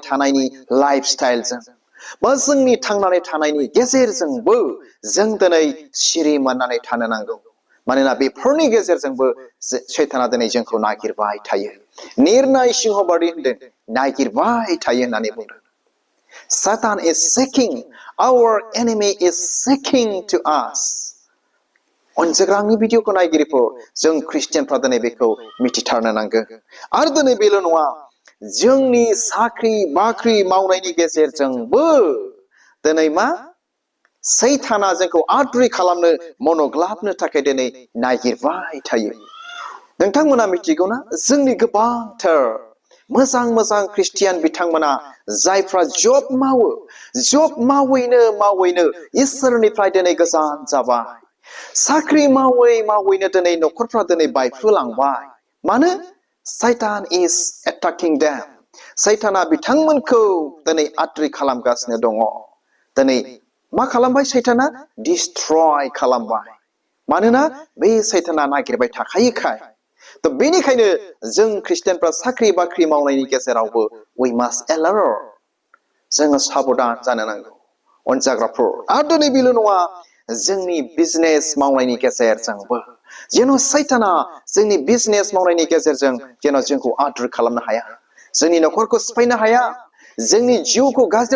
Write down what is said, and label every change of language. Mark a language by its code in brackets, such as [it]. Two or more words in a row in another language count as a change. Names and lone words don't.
[brx] थानायनि लाइफ स्टाइलजों बा जोंनि थांनानै थानायनि गेजेरजोंबो जों दिनै सिरि मोननानै थानो नांगौ मानोना बेफोरनि गेजेरजोंबो सैताना दिनै जोंखौ नागिरबाय थायो निर्नाय सिंहबादि होनदों नागिरबाय थायो होननानै बुंदों [en] Satan is seeking our enemy is seeking to us [brx] अनजाग्रानि भिडिअखौ नायगिरिफोर जों ख्रिस्टियानफ्रा दिनै बेखौ मिथिथारनो नांगौ आरो दिनै बेल' नङा जोंनि साख्रि बाख्रि मावनायनि गेजेरजोंबो दिनै मा सैताना जोंखौ आद्रि खालामनो मनग्लाबनो थाखाय दिनै नागिरबाय थायो नोंथांमोना मिथिगौना जोंनि गोबांथार मोजां मोजां ख्रिस्टियान बिथांमोना जायफ्रा जब मावैनो इसोरनिफ्राय दिनै गोजान जाबाय साख्रि मावैनो दिनै नखरफ्रा दिनै बायफ्रुलांबाय मानो [en] Satan is attacking them [brx] सैताना बिथांमोनखौ दिनै आद्रि खालामगासिनो दङ दिनै मा खालामबाय सैताना डिस्ट्रय खालामबाय मानोना बे सैताना नागिरबाय थाखायोखाय थ' बेनिखायनो जों ख्रिस्टियानफ्रा साख्रि बाख्रि मावनायनि गेजेरावबो [en] we must [brx] alert जोङो साबधान जानो नांगौ अनजाग्राफोर आरो दिनै बेल' नङा जोंनि बिजनेस मावनायनि गेजेरजोंबो जेन' सैताना जोंनि बिजनेस मावनायनि गेजेरजों जेन' जोंखौ आद्रि खालामनो हाया जोंनि नखरखौ सिफायनो हाया जोंनि जिउखौ गाज्रियाव